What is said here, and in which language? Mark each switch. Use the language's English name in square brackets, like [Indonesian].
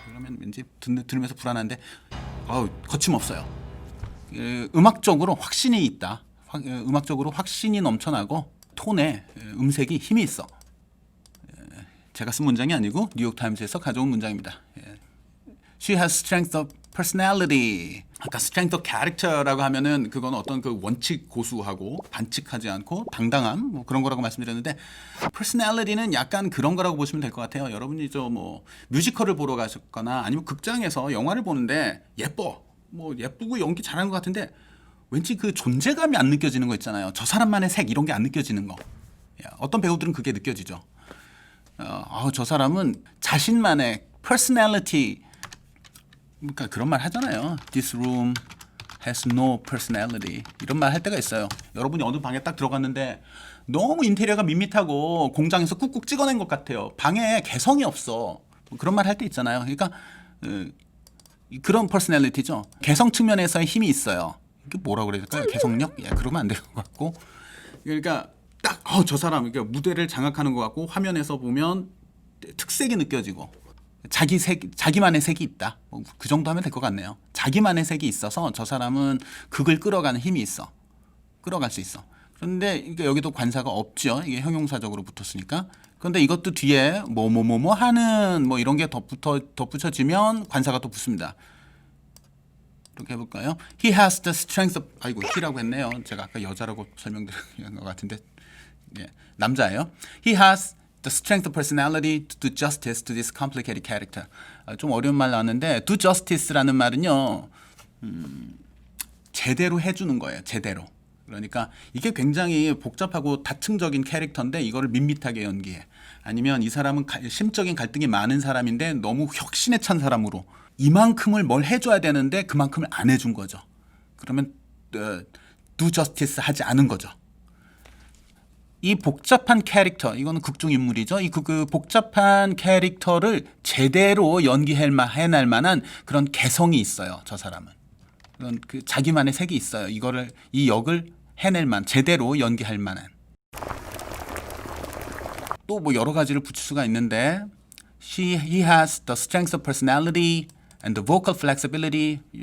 [Korean] 그러면 왠지 들으면서 불안한데 거침없어요. 음악적으로 확신이 있다. 음악적으로 확신이 넘쳐나고 톤에 음색이 힘이 있어. 제가 쓴 문장이 아니고 뉴욕타임즈에서 가져온 문장입니다. [English] She has strength of personality. [Korean] 아까 [English] strength of character [Korean] 라고 하면은 그건 어떤 그 원칙 고수하고 반칙하지 않고 당당함 뭐 그런 거라고 말씀드렸는데, personality는 약간 그런 거라고 보시면 될 것 같아요. 여러분이 뭐 뮤지컬을 보러 가셨거나 아니면 극장에서 영화를 보는데 예쁘고 연기 잘하는 것 같은데 왠지 그 존재감이 안 느껴지는 거 있잖아요. 저 사람만의 색 이런 게 안 느껴지는 거. 어떤 배우들은 그게 느껴지죠. 저 사람은 자신만의 personality, 그러니까 그런 말 하잖아요. [English] This room has no personality. [Korean] 이런 말 할 때가 있어요. 여러분이 어느 방에 딱 들어갔는데 너무 인테리어가 밋밋하고 공장에서 꾹꾹 찍어낸 것 같아요. 방에 개성이 없어. 그런 말 할 때 있잖아요. 그러니까 그런 퍼스널리티죠. 개성 측면에서의 힘이 있어요. 이게 뭐라고 그래야 될까요? 개성력? 그러면 안 될 것 같고. 그러니까 딱 저 사람 그러니까 무대를 장악하는 것 같고, 화면에서 보면 특색이 느껴지고 자기만의 색이 있다. 그 정도 하면 될 것 같네요. 자기만의 색이 있어서 저 사람은 극을 끌어가는 힘이 있어. 끌어갈 수 있어. 그런데 여기도 관사가 없죠. 이게 형용사적으로 붙었으니까. 그런데 이것도 뒤에 뭐뭐뭐뭐 하는 뭐 이런 게 덧붙여지면 관사가 또 붙습니다. 이렇게 해볼까요? [English] He has the strength of, he라고 했네요. [Korean] 제가 아까 여자라고 설명드린 것 같은데 남자예요. [English] He has the strength of personality to do justice to this complicated character. [Korean] 좀 어려운 말 나왔는데 do justice라는 말은요, 제대로 해주는 거예요. 제대로. 그러니까 이게 굉장히 복잡하고 다층적인 캐릭터인데 이거를 밋밋하게 연기해. 아니면 이 사람은 심적인 갈등이 많은 사람인데 너무 혁신에 찬 사람으로 이만큼을 뭘 해줘야 되는데 그만큼을 안 해준 거죠. 그러면 do justice 하지 않은 거죠. 이 복잡한 캐릭터, 이거는 극중 인물이죠. 그 복잡한 캐릭터를 제대로 연기해낼 만한 그런 개성이 있어요. 저 사람은. 그런 그 자기만의 색이 있어요. 이 역을 제대로 연기할 만한. 또 뭐 여러 가지를 붙일 수가 있는데, [English] he has the strength of personality and the vocal flexibility.